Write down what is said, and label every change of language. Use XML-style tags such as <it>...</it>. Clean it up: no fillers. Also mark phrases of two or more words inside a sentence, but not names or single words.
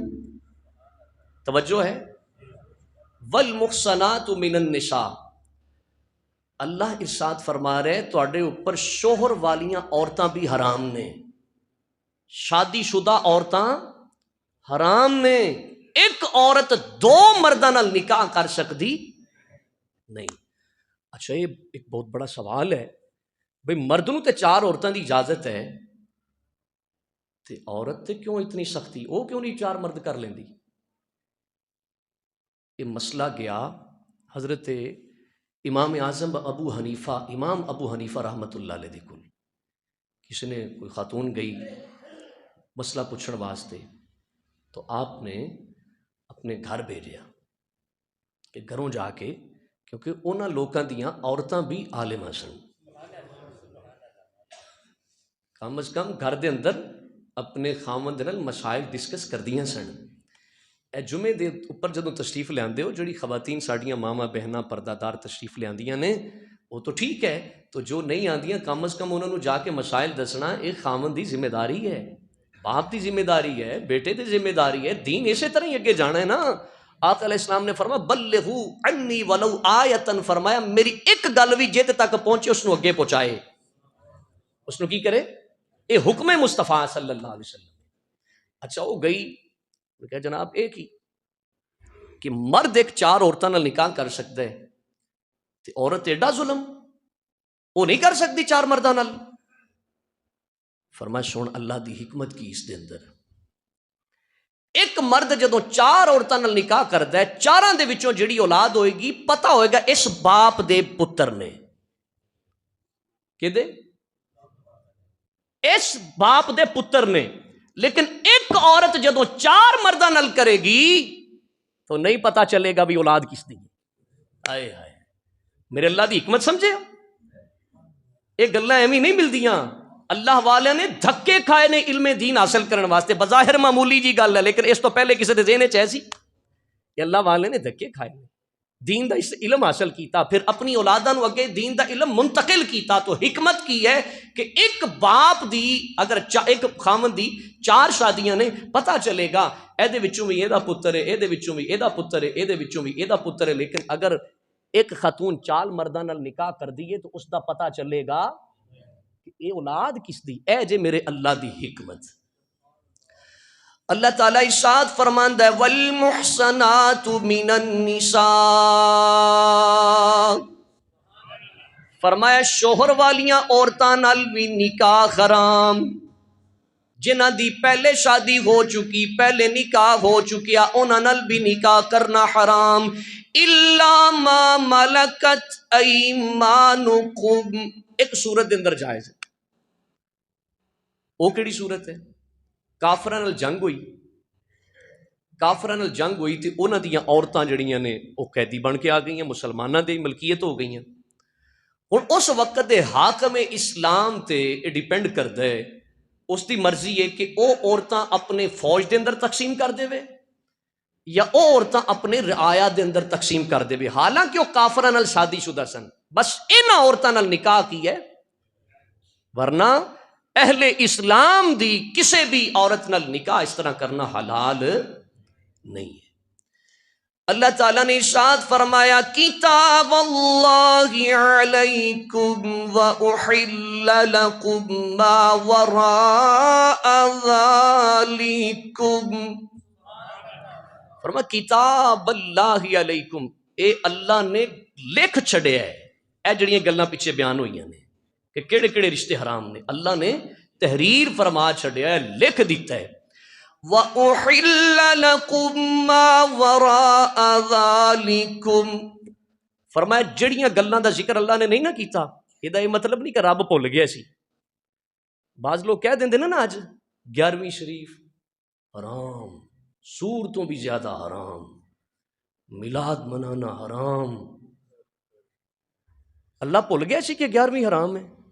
<ur>توجہ ہے،</ur> <ar>والمحصنات من النساء،</ar> <pa>اللہ ارشاد فرما رہے تواڈے اوپر شوہر والیاں عورتاں بھی حرام نے. شادی شدہ عورتاں حرام نے. ایک عورت دو مرداں نال نکاح کر سکتی نہیں. اچھا، یہ ایک بہت بڑا سوال ہے بھئی مرد نوں تے چار عورتاں دی اجازت ہے تے عورت تے کیوں اتنی سختی؟ وہ کیوں نہیں چار مرد کر لیندی؟ یہ مسئلہ گیا حضرت امام اعظم امام ابو حنیفہ</pa> <ar>رحمۃ اللہ علیہ</ar> <pa>دے کول. کسی نے کوئی خاتون گئی مسئلہ پوچھن واسطے، تو آپ نے اپنے گھر بھیجیا کہ گھروں جا کے، کیونکہ انہاں لوکاں دیاں عورتاں بھی عالماں سن، کم از کم گھر دے اندر اپنے خاوند نال مسائل ڈسکس کردیاں سن. اے جمعے دے اوپر جدوں تشریف لیاندے ہو، جڑی خواتین ساڈیاں ماواں بہناں پردہ دار تشریف لیاندیاں نے وہ تو ٹھیک ہے، تو جو نہیں آندیاں کم از کم انہوں نے جا کے مسائل دسنا ایک خاوند دی ذمہ داری ہے، باپ دی ذمہ داری ہے، بیٹے دی ذمہ داری ہے. دین اسی طرح ہی اگے جانا ہے نا. آقا علیہ السلام نے فرمایا</pa> <ar>بلغوا عنی ولو آیۃ،</ar> <pa>فرمایا میری ایک گل بھی جے تک پہنچے اس نو اگے پہنچائے، اس نو کی کرے. اے حکم مصطفیٰ</pa> <ar>صلی اللہ علیہ وسلم.</ar> <pa>اچھا، وہ گئی کہ جناب ایک ہی کہ مرد ایک چار عورتوں نال نکاح کر سکتا ہے تے عورت ایڈا ظلم وہ نہیں کر سکتی چار مرداں نال. فرمایا سن اللہ دی حکمت کی اس دے اندر. ایک مرد جدوں چار عورتوں نال نکاح کردا ہے، چاراں دے وچوں جڑی اولاد ہوئے گی پتہ ہوئے گا اس باپ دے پتر نے، کدے؟ اس باپ دے پتر نے. لیکن ایک عورت جدوں چار مرداں نال کرے گی تو نہیں پتا چلے گا بھی اولاد کس دی. آئے ہائے، میرے اللہ دی حکمت سمجھے ہو؟ یہ گلاں ایویں نہیں ملدیاں. اللہ والے نے دھکے کھائے نے علم دین حاصل کرنے واسطے. بظاہر معمولی جی گل ہے، لیکن اس تو پہلے کسی دے ذہن وچ ایسی کہ اللہ والے نے دھکے کھائے نے، دین دا اس علم حاصل کیتا، پھر اپنی اولاداں نو اگے دین دا علم منتقل کیتا. تو حکمت کی ہے کہ ایک باپ دی اگر ایک خاوند دی چار شادیاں نے، پتہ چلے گا اے وچوں بھی اے دا پتر ہے، اے دے وچوں بھی اے دا پتر ہے، اے دے وچوں بھی اے دا پتر ہے. لیکن اگر ایک خاتون چال مرداں نال نکاح کر دیے تو اس دا پتہ چلے گا کہ اے اولاد کس دی. اے جے میرے اللہ دی حکمت. اللہ تعالیٰ ارشاد فرماندا ہے</pa> <ar>والمحصنات من النساء،</ar> <pa>فرمایا شوہر والیاں عورتاں نال بھی نکاح حرام. جنہاں دی پہلے شادی ہو چکی، پہلے نکاح ہو چکیا، انہاں نال بھی نکاح کرنا حرام،</pa> <ar>الا ما ملکت ایمانکم۔</ar> <pa>ایک صورت دے اندر جائز ہے، وہ کیڑی صورت ہے؟ کافراں نال جنگ ہوئی، کافراں نال جنگ ہوئی تے انہاں دیاں عورتاں جڑیاں نے وہ قیدی بن کے آ گئیاں، مسلماناں دی ملکیت ہو گئیاں۔ ہن اس وقت دے حاکم اسلام تے ڈیپینڈ کردا ہے، اس دی مرضی ہے کہ او عورتاں اپنے فوج دے اندر تقسیم کر دے وے یا او عورتاں اپنے رعایا دے اندر تقسیم کر دے وے، حالانکہ وہ کافراں نال شادی شدہ سن، بس انہاں عورتاں نال نکاح کی ہے، ورنہ اہل اسلام دی کسے بھی عورت نال نکاح اس طرح کرنا حلال نہیں ہے۔ اللہ تعالیٰ نے ارشاد فرمایا</pa> <ar>کتاب اللہ علیکم وأحل لکم ما وراء ذالکم،</ar> <pa>فرمایا</pa> <ar>کتاب اللہ علیکم،</ar> <pa>اے اللہ نے لکھ چھڑیا ہے، اے جڑیاں گلاں پیچھے بیان ہوئیاں نے کہ کیڑے کیڑے رشتے حرام نے، اللہ نے تحریر فرما چھڑیا ہے، لکھ دیتا ہے۔</pa> <ar>وَأُحِلَّ لَكُم مَّا وَرَاءَ ذَلِكُمْ، فرمایا جڑیاں گلاں دا ذکر اللہ نے نہیں نہ کیتا، یہ مطلب نہیں کہ رب بھول گیا سی۔ بعض لوگ کہہ دیندے نا آج 11ویں شریف حرام، سور تو بھی زیادہ حرام، میلاد منانا حرام۔ اللہ بھول گیا سی کہ 11ویں حرام ہے؟</ar>